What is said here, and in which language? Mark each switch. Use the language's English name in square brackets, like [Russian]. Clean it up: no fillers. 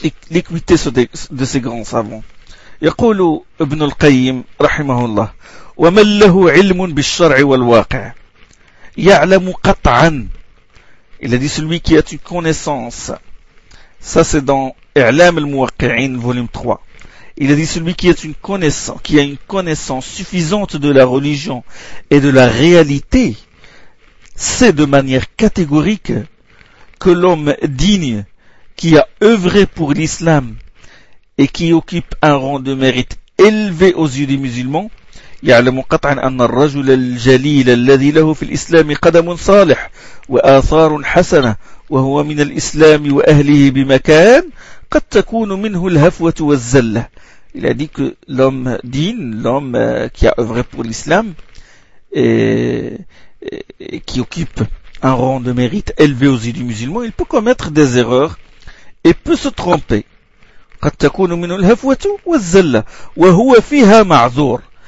[French] L'équité de ces grands savants. [Arabic] يقول ابن القيم رحمه الله ومن له علم بالشرع والواقع يعلم قطعا. [French] Il a dit celui qui a une connaissance. Ça c'est dans I'lam al-Muwaqqi'in volume 3. Il a dit celui qui a une connaissance suffisante de la religion et de la réalité sait de manière catégorique que l'homme digne qui a œuvré pour l'islam et qui occupe un rang de mérite élevé aux yeux des musulmans [Arabic] يعلم قطعا أن الرجل الجليل الذي له في الإسلام قدم صالح وآثار حسنة وهو من الإسلام وأهله بمكان قد تكون منه الهفوة والزلة. [French] Il a dit que l'homme digne, l'homme qui a œuvré pour l'islam et qui occupe un rang de mérite élevé aux yeux du musulman, il peut commettre des erreurs et peut se tromper. [Arabic] قد تكون منه الهفوة والزلة وهو فيها معذور.